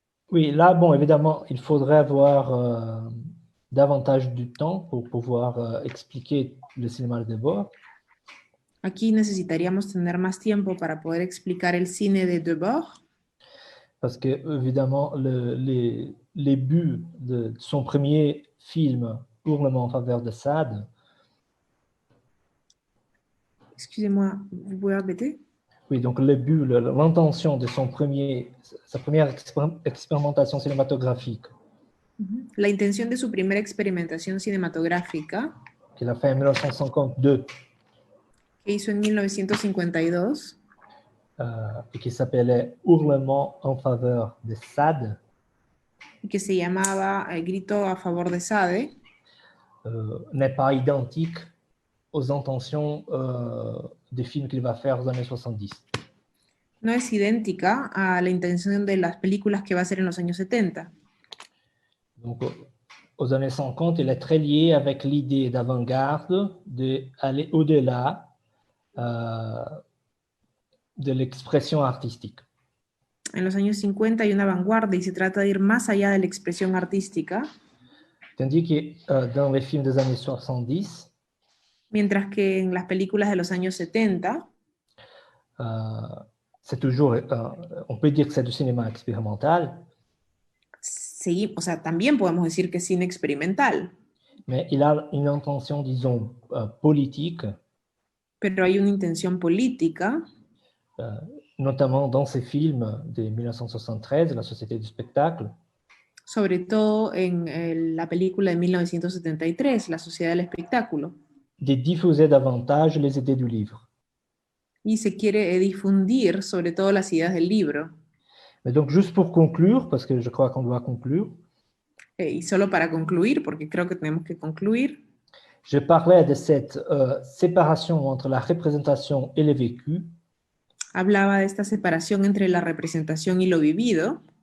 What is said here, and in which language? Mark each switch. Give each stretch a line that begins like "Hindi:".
French: Oui, là, bon, évidemment, il faudrait avoir davantage du temps pour pouvoir expliquer le cinéma de Debord.
Spanish: Aquí necesitaríamos tener más tiempo para poder explicar el cine de Debord,
French: Parce que, évidemment, les buts de son premier film, Hurlement en faveur de Sade, excusez-moi, vous pouvez répéter? oui, donc le but, l'intention de sa première expérimentation cinématographique
Spanish: La intención de su primera experimentación cinematográfica,
French: qu'il a fait en 1952
Spanish: que hizo en 1952,
French: et qui s'appelait Hurlement en faveur de Sade,
Spanish: y que se llamaba Grito a favor de Sade,
French: n'est pas identique aux intentions des films qu'il va faire aux années 70.
Spanish: no es idéntica a la intención de las películas que va a hacer en los años 70.
French: Donc, aux années 50, il est très lié avec l'idée d'avant-garde d'aller au-delà de l'expression artistique.
Spanish: En los años 50 hay una vanguardia y se trata de ir más allá de la expresión artística,
French: Tandis que dans les films des années 70,
Spanish: mientras que en las películas de los años 70
French: c'est toujours, on peut dire que c'est du cinéma expérimental,
Spanish: o sea, también podemos decir que es cine experimental,
French: mais il a une intention, disons, politique,
Spanish: pero hay una intención política,
French: notamment dans ces films de 1973, La Société du spectacle,
Spanish: sobre todo en la película de 1973, La Sociedad del Espectáculo,
French: de diffuser davantage les idées du livre.
Spanish: y se quiere difundir sobre todo las ideas del libro.
French: Mais donc, juste pour conclure, parce que je crois qu'on doit conclure,
Spanish: Y solo para concluir, porque creo que tenemos que concluir,
French: je parlais de cette séparation entre la représentation et le vécu,
Spanish: hablaba de esta separación entre la representación y lo vivido,